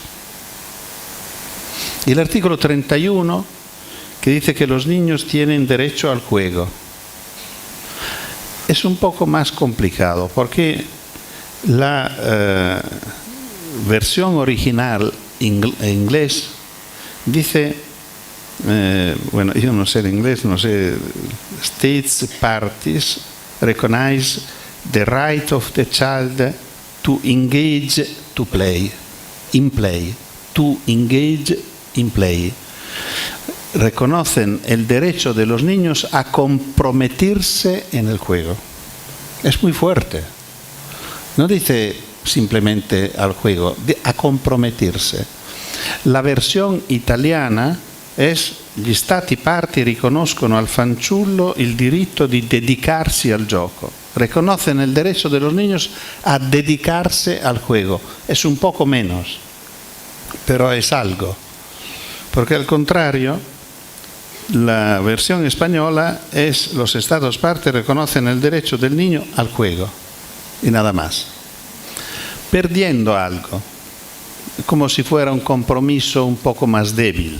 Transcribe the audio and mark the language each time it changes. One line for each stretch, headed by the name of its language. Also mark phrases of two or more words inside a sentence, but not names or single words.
Spanish: Y el artículo 31, que dice que los niños tienen derecho al juego, es un poco más complicado, porque la versión original en inglés dice, bueno, yo no sé el inglés, no sé,
English: states parties recognize the right of the child to engage to play, in play, to engage in play.
Spanish: Reconocen el derecho de los niños a comprometerse en el juego. Es muy fuerte. No dice simplemente al juego, a comprometerse.
Italian: La versione italiana es: gli stati parti riconoscono al fanciullo il diritto di dedicarsi al gioco.
Spanish: Reconocen el derecho de los niños a dedicarse al juego. Es un poco menos, pero es algo. Porque al contrario, la versión española es: los estados partes reconocen el derecho del niño al juego y nada más, perdiendo algo, como si fuera un compromiso un poco más débil.